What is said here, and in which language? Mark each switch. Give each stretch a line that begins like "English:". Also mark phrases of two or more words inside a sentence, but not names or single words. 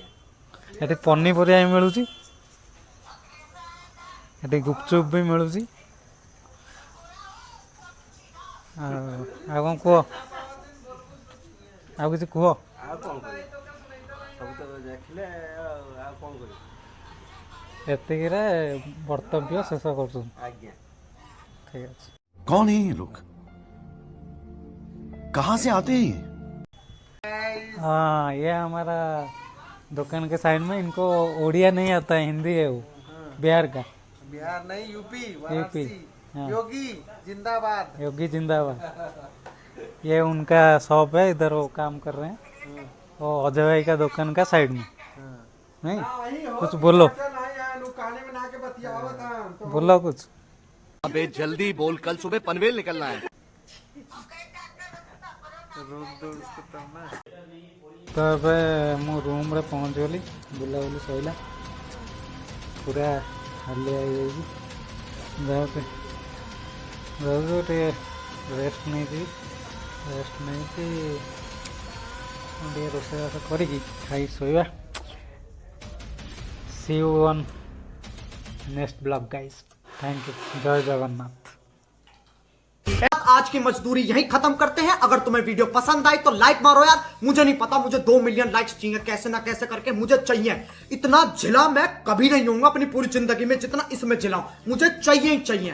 Odia: ଏଠି ପନିପରିବା ବି ମିଳୁଛି ଏଠି ଗୁପଚୁପ୍ ବି ମିଳୁଛି ଆଉ କ'ଣ କୁହ ଆଉ କିଛି କୁହ ଆଉ କ'ଣ କରିବି ସବୁ ତ ଦେଖିଲେ ଆଉ କ'ଣ କରିବି ଏତିକିରେ ବକ୍ତବ୍ୟ ଶେଷ କରୁଛନ୍ତି ଆଜ୍ଞା ଠିକ୍ ଅଛି
Hindi: कौन है ये लोग कहां से आते हैं ये हाँ ये हमारा दुकान के साइड में इनको उड़िया नहीं आता है हिंदी है वो बिहार का बिहार नहीं यूपी यूपी हाँ योगी जिंदाबाद योगी जिंदाबाद ये उनका शॉप है इधर वो काम कर रहे हैं वो अजय भाई का दुकान का साइड में नहीं कुछ बोलो बोलो कुछ अबे जल्दी बोल कल सुबह पनवेल निकलना है
Odia: तो ଏବେ ମୁଁ ରୁମ୍ରେ ପହଞ୍ଚିଗଲି ବୁଲାବୁଲି ସରିଲା ପୁରା ହାଲିଆ ହେଇଯାଇଛି ଯାଉଛି ଟିକେ ରେଷ୍ଟ ନେଇଯିବି ରେଷ୍ଟ ନେଇକି ଟିକେ ରୋଷେଇବାସ କରିକି ଖାଇ ଶୋଇବା
English: see you on next vlog guys thank you
Odia: जय जगन्नाथ
Hindi: आज की मजदूरी यहीं खत्म करते हैं। अगर तुम्हें वीडियो पसंद आई तो लाइक मारो यार। मुझे नहीं पता, मुझे 2 मिलियन लाइक्स चाहिए, कैसे ना कैसे करके मुझे चाहिए। इतना जिला मैं कभी नहीं होऊंगा अपनी पूरी जिंदगी में जितना इसमें जिलाऊं, मुझे चाहिए ही चाहिए।